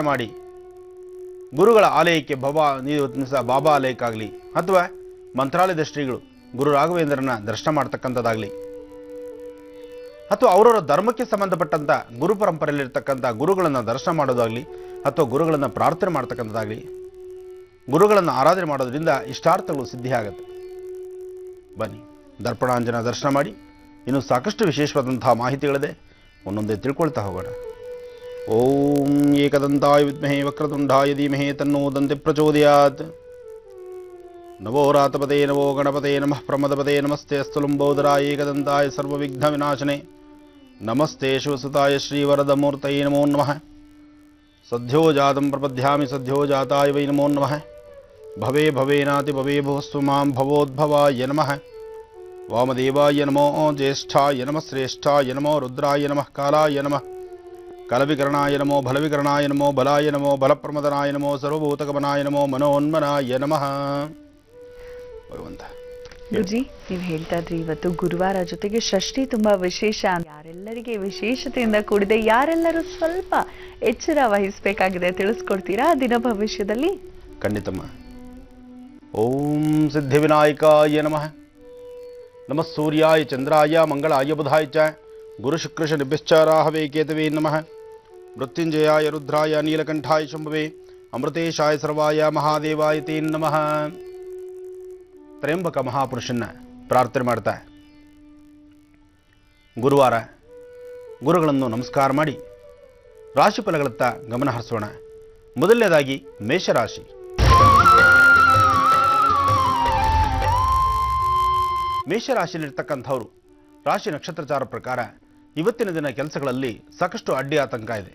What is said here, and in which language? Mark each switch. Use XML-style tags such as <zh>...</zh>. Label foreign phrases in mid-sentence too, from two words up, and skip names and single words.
<kn>ಮಾಡಿ ಗುರುಗಳ ಆಲಯಕ್ಕೆ ಇವತ್ತಿನ ದಿವಸ ಬಾಬಾ ಆಲಯಕ್ಕಾಗಲಿ ಅಥವಾ ಮಂತ್ರಾಲಯದ ಶ್ರೀಗಳು ಗುರು ರಾಘವೇಂದ್ರನ ದರ್ಶನ ಮಾಡ್ತಕ್ಕಂಥದ್ದಾಗಲಿ ಅಥವಾ ಅವರವರ ಧರ್ಮಕ್ಕೆ ಸಂಬಂಧಪಟ್ಟಂಥ ಗುರು ಪರಂಪರೆಯಲ್ಲಿರ್ತಕ್ಕಂಥ ಗುರುಗಳನ್ನು ದರ್ಶನ ಮಾಡೋದಾಗಲಿ ಅಥವಾ ಗುರುಗಳನ್ನು ಪ್ರಾರ್ಥನೆ ಮಾಡ್ತಕ್ಕಂಥದ್ದಾಗಲಿ ಗುರುಗಳನ್ನು ಆರಾಧನೆ ಮಾಡೋದ್ರಿಂದ ಇಷ್ಟಾರ್ಥಗಳು ಸಿದ್ಧಿಯಾಗುತ್ತೆ. ಬನ್ನಿ ದರ್ಪಣಾಂಜನ ದರ್ಶನ ಮಾಡಿ ಇನ್ನೂ ಸಾಕಷ್ಟು ವಿಶೇಷವಾದಂತಹ ಮಾಹಿತಿಗಳಿದೆ, ಒಂದೊಂದೇ ತಿಳ್ಕೊಳ್ತಾ ಹೋಗೋಣ.</kn> <sa>ಓಂ ಏಕದಂತಾಯ ವಿದ್ಮಹೇ ವಕ್ರತುಂಡಾಯ ಧೀಮಹಿ ತನ್ನೋ ದಂತಿ ಪ್ರಚೋದಯಾತ್. ನಮೋ ರಾತಪದೇ ನಮೋ ಗಣಪತೆ ನಮಃ ಪ್ರಮದಪದೇ ನಮಸ್ತೆ ಅಸ್ತು ಲಂಬೋದರಾಯ ಏಕದಂತಾಯ ಸರ್ವವಿಘ್ನ ವಿನಾಶನೆ ನಮಸ್ತೆ ಶಿವಸುತಾಯ ಶ್ರೀವರದಮೂರ್ತಯೇ ನಮೋ ನಮಃ. ಸದ್ಯೋ ಜಾತಂ ಪ್ರಪದ್ಯಾಮಿ ಸದ್ಯೋ ಜಾತಾಯ ವೈ ನಮೋ ನಮಃ. ಭವೇ ಭವೇನಾತಿ ಭವೇ ಭುವಸ್ವ ಮಾಂ ಭವೋದ್ಭವಾಯ ನಮಃ. ವಾಮದೇವಾಯ ನಮೋ ಜ್ಯೇಷ್ಠಾಯ ನಮಃ ಶ್ರೇಷ್ಠಾಯ ನಮೋ ರುದ್ರಾಯ ನಮಃ ಕಾಲಾಯ ನಮಃ. ಕಲವಿಕರಣಾಯ ನಮೋ ಬಲವಿಕರಣಾಯ ನಮೋ ಬಲಾಯ ನಮೋ ಬಲಪ್ರಮದನಾಯ ನಮೋ ಸರ್ವಭೂತಗಮನಾಯ ನಮೋ ಮನೋನ್ಮನಾಯ ನಮಃ.</sa> <kn>ಭಗವಂತ ಗುರುಜಿ, ನೀವು ಹೇಳ್ತಾ ಇದ್ರಿ ಇವತ್ತು ಗುರುವಾರ, ಜೊತೆಗೆ ಷಷ್ಠಿ ತುಂಬಾ ವಿಶೇಷ. ಯಾರೆಲ್ಲರಿಗೆ ವಿಶೇಷತೆಯಿಂದ ಕೂಡಿದೆ, ಯಾರೆಲ್ಲರೂ ಸ್ವಲ್ಪ ಎಚ್ಚರ ವಹಿಸಬೇಕಾಗಿದೆ ತಿಳಿಸ್ಕೊಡ್ತೀರಾ ದಿನ ಭವಿಷ್ಯದಲ್ಲಿ?</kn> <sa>ಖಂಡಿತಮ್ಮ. ಓಂ ಸಿದ್ಧಿವಿನಾಯಕಾಯ ನಮಃ. ನಮಃ ಸೂರ್ಯಾಯ ಚಂದ್ರಾಯ ಮಂಗಳಾಯ ಬುಧಾಯ ಚ ಗುರುಶುಕ್ರಶ ನಿಭ್ಯಶ್ಚ ರಾಹವೇ ಕೇತವೇ ನಮಃ. ಮೃತ್ಯುಂಜಯಾಯ ರುದ್ರಾಯ ನೀಲಕಂಠಾಯ ಶಂಭವೇ ಅಮೃತೇಶಾಯ ಸರ್ವಾಯ ಮಹಾದೇವಾಯ ತೇ ನಮಃ.</sa> <kn>ತ್ರಯಂಬಕ ಮಹಾಪುರುಷನ್ನ ಪ್ರಾರ್ಥನೆ ಮಾಡ್ತಾ ಗುರುವಾರ ಗುರುಗಳನ್ನು ನಮಸ್ಕಾರ ಮಾಡಿ ರಾಶಿಫಲಗಳತ್ತ ಗಮನ ಹರಿಸೋಣ. ಮೊದಲನೇದಾಗಿ ಮೇಷರಾಶಿ. ಮೇಷರಾಶಿಯಲ್ಲಿರ್ತಕ್ಕಂಥವರು ರಾಶಿ ನಕ್ಷತ್ರಚಾರ ಪ್ರಕಾರ ಇವತ್ತಿನ ದಿನ ಕೆಲಸಗಳಲ್ಲಿ ಸಾಕಷ್ಟು ಅಡ್ಡಿ ಆತಂಕ ಇದೆ.</kn>